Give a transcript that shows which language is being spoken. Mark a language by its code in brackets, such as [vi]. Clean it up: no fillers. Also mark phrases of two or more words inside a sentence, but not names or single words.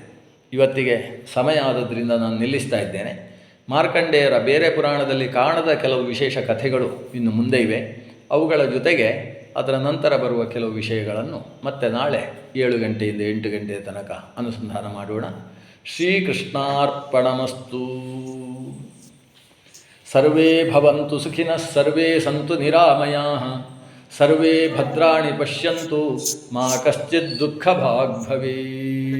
[kn] ಇವತ್ತಿಗೆ ಸಮಯ ಆದದ್ರಿಂದ ನಾನು ನಿಲ್ಲಿಸ್ತಾ ಇದ್ದೇನೆ. ಮಾರ್ಕಂಡೇಯರ ಬೇರೆ ಪುರಾಣದಲ್ಲಿ ಕಾಣದ ಕೆಲವು ವಿಶೇಷ ಕಥೆಗಳು ಇನ್ನು ಮುಂದೆ ಇವೆ. ಅವುಗಳ ಜೊತೆಗೆ ಅದರ ನಂತರ ಬರುವ ಕೆಲವು ವಿಷಯಗಳನ್ನು ಮತ್ತೆ ನಾಳೆ 7 ಗಂಟೆಯಿಂದ 8 ಗಂಟೆಯ ತನಕ ಅನುಸಂಧಾನ ಮಾಡೋಣ. ಶ್ರೀಕೃಷ್ಣಾರ್ಪಣಮಸ್ತು. [sa] ಸರ್ವೇ ಭವಂತು ಸುಖಿನಃ, ಸರ್ವೇ ಸಂತು ನಿರಾಮಯಾಃ, ಸರ್ವೇ ಭದ್ರಾಣಿ ಪಶ್ಯಂತು, ಮಾ ಕಶ್ಚಿತ್ ದುಃಖಭಾಗ್ ಭವೇತ್.